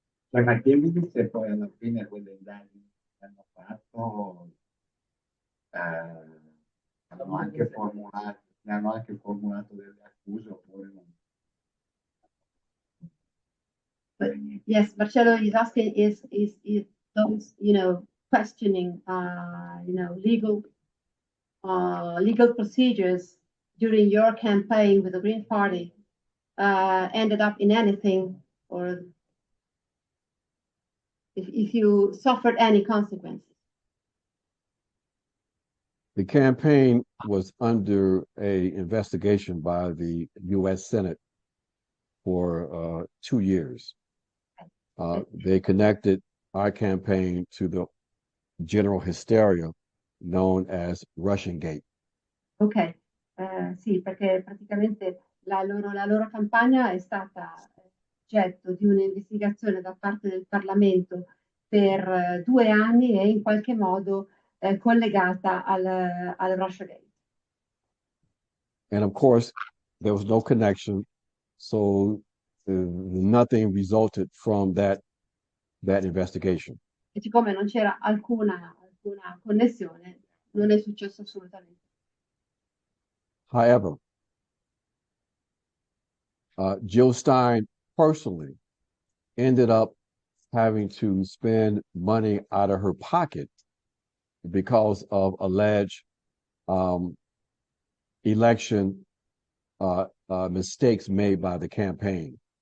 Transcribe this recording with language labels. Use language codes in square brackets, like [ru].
[it] Ma chiedimi se poi alla fine quelle indagini che hanno fatto ne hanno anche formulato delle accuse oppure non. [en] But yes, Marcello is asking is those questioning legal procedures during your campaign with the Green Party ended up in anything, or if you suffered any consequences? The campaign was under an investigation by the U.S. Senate for 2 years. They connected our campaign to the general hysteria known as Russian Gate. [it] Ok, sì, perché praticamente la loro campagna è stata oggetto di un'investigazione da parte del Parlamento per 2 anni e in qualche modo collegata al Russiagate. [en] And of course, there was no connection, so nothing resulted from that investigation. [it] E siccome non c'era alcuna connessione, non è successo assolutamente. [en] However, Jill Stein personally ended up having to spend money out of her pocket because of alleged election mistakes made by the campaign.